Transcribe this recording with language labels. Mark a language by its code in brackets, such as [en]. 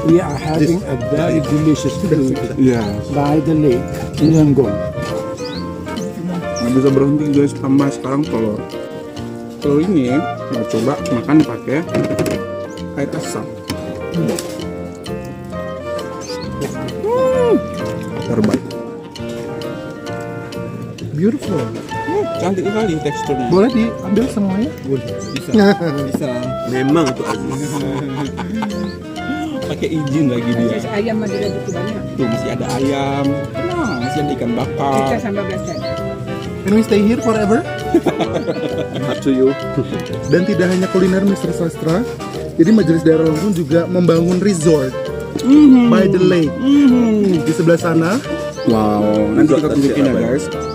[en] We are having a very delicious food [id] Iya. [en] by the lake in Yangon. [id] Nggak bisa berhenti guys, tambah sekarang telur. Telur ini mau coba makan pakai air asam. Terbaik. [en] Beautiful. [id] Cantik sekali teksturnya. Boleh diambil semuanya? Bisa. Memang untuk Aziz. Pakai izin lagi dia. Ayam Madura itu banyak. Tuh masih ada ayam. Nah, masih ada ikan bakar. Kita sambal belacan. [en] Can we stay here forever? Up to you. [id] Dan tidak hanya kuliner Mr. Sastra, jadi Majelis Daerah Lampung juga membangun resort [en] by the lake [id] di sebelah sana, Wow, nanti kita tunjukin ya guys.